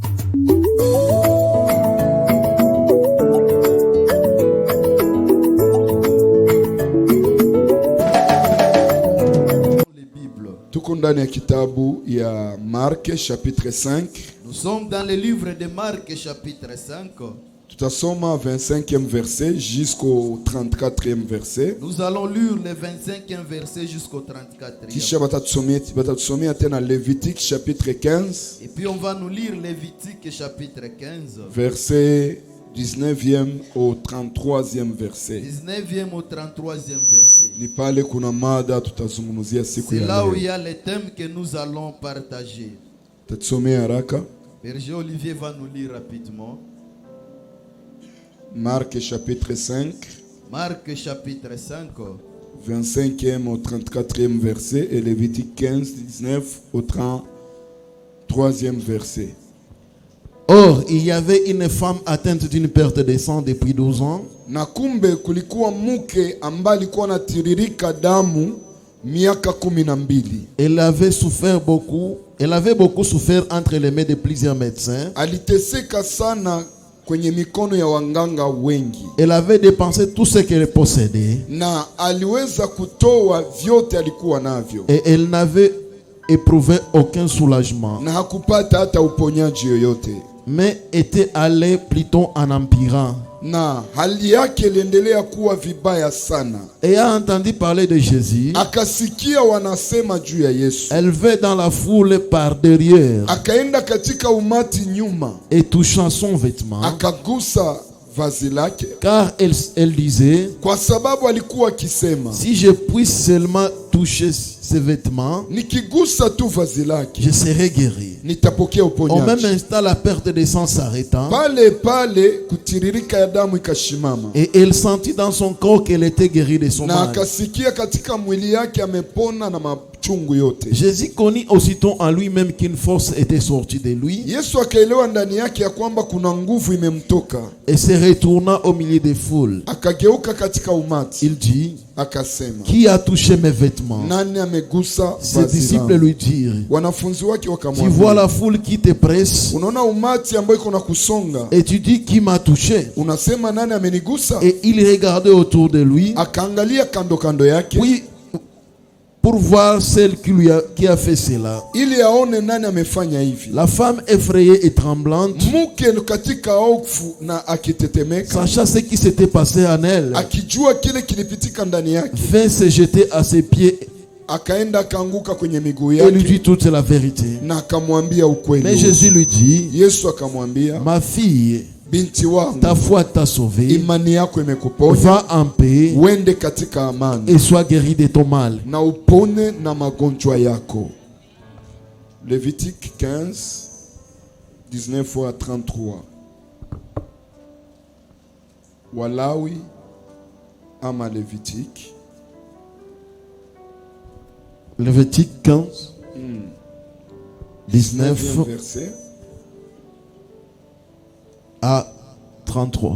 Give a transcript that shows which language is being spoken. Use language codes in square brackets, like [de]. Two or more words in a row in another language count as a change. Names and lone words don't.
[sw] Tuko ndani ya kitabu ya Mark chapitre 5. [fr] Nous sommes dans le livre de Marc chapitre 5. Tutasoma 25e verset jusqu'au 34e verset. Nous allons lire le 25e verset jusqu'au 34e. [sw] Kisha batatusomea tena Lévitique chapitre 15. [fr] Et puis on va nous lire Lévitique chapitre 15. Verset 19e au 33e verset. 19e au 33e verset. [sw] Ni pale kuna mada tutazungumzia siku ya leo. [fr] C'est là où il y a les thèmes que nous allons partager. [sw] Tatusomea haraka. [fr] Berger Olivier va nous lire rapidement. Marc chapitre 5. Marc chapitre 5. 25e au 34e verset et Lévitique 15, 19 au 33e verset. Or, il y avait une femme atteinte d'une perte de sang depuis 12 ans. [sw] Na kumbe kulikuwa mke ambaye alikuwa anatiririka damu miaka 12. [fr] Elle avait beaucoup souffert entre les mains de plusieurs médecins. [sw] Aliteseka sana kwenye mikono ya wanganga wengi. [fr] Elle avait dépensé tout ce qu'elle possédait. [sw] Na aliweza kutoa vyote alikuwa navyo. [fr] Et elle n'avait éprouvé aucun soulagement. [sw] Na hakupata hata uponyaji yoyote. [fr] Mais était allée plutôt en empirant. [sw] Na hali yake iliendelea kuwa vibaya sana. [fr] Et a entendu parler de Jésus. [sw] Akasikia wanasema juu ya Yesu. [fr] Elle vint dans la foule par derrière. [sw] Akaenda katika umati nyuma. [fr] Et touchant son vêtement. [sw] Akagusa vazi lake. [fr] Car elle disait, [sw] kwa sababu alikuwa akisema, [fr] si je puisse seulement toucher ses vêtements, [sw] nikigusa tu vazi lake, [fr] je serai guéri. [sw] nitapokea uponyaji. [fr] Au même instant, la perte de sang s'arrêtant, [sw] pale kutiririka ya damu ikashimama. [fr] Et elle sentit dans son corps qu'elle était guérie de son [sw] na [fr] mal. [sw] akasikia katika mwili yake amepona na machungu yote. [fr] Jésus connut aussitôt en lui-même qu'une force était sortie de lui. [sw] Yesu akaelewa ndani yake ya kwamba kuna nguvu imemtoka. [fr] Et se retourna au milieu des foules. [sw] Akageuka katika umati. [fr] Il dit, [sw] akasema, [fr] qui a touché mes vêtements? [sw] Nani amegusa [fr] Ses [sw] vazi [fr] disciples [sw] langu? [fr] lui dirent, [sw] Wanafunzi wake [fr] tu [sw] wakamwambia, [fr] vois la foule qui te presse [sw] unaona umati ambayo iko na kusonga, [fr] et tu dis qui m'a touché? [sw] unasema nani amenigusa? [fr] Et il regardait autour de lui, [sw] Akaangalia kando kando yake, [fr] oui, pour voir celle qui a fait cela. [sw] ili aone nani amefanya hivi. [fr] La femme effrayée et tremblante, [sw] Mke katika hofu na akitetemeka, [fr] sachant ce qui s'était passé en elle, [sw] akijua kile kilipitika ndani yake, [fr] vint se jeter à ses pieds [sw] akaenda akaanguka kwenye miguu [fr] et lui dit [sw] yake [fr] toute la vérité. [sw] na akamwambia [fr] Mais [sw] ukweli. [fr] Jésus lui dit, [sw] Yesu akamwambia, [fr] ma fille, [sw] binti wangu, [fr] ta foi t'a sauvée, [sw] imani yako imekuponya, [fr] va en paix [sw] uende katika amani [fr] et sois guérie de ton mal. [sw] na upone na magonjwa yako. [fr] Lévitique 15, 19 à 33. [sw] Walawi ama Lévitique. [fr] Lévitique 15, 19 verset à 33.